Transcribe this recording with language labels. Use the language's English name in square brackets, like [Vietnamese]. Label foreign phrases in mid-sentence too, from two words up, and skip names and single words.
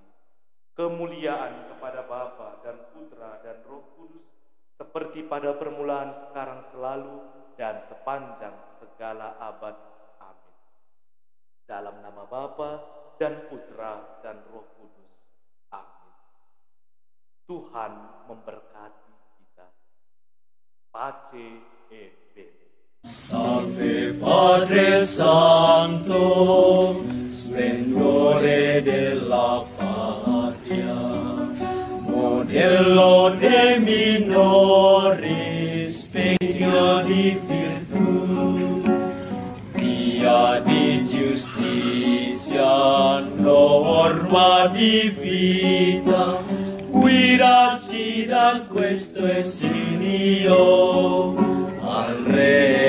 [Indonesian] Kemuliaan kepada Bapa dan Putra dan Roh Kudus, seperti pada permulaan, sekarang, selalu, dan sepanjang segala abad. Amin. Dalam nama Bapa dan Putra dan Roh Kudus. Amin. Tuhan memberkati kita. [Italian] Pace e bene. Salve Padre Santo, splendore della patria, modello dei minori, specchio di virtù, via di giustizia, norma di vita, guidaci da questo esilio al Re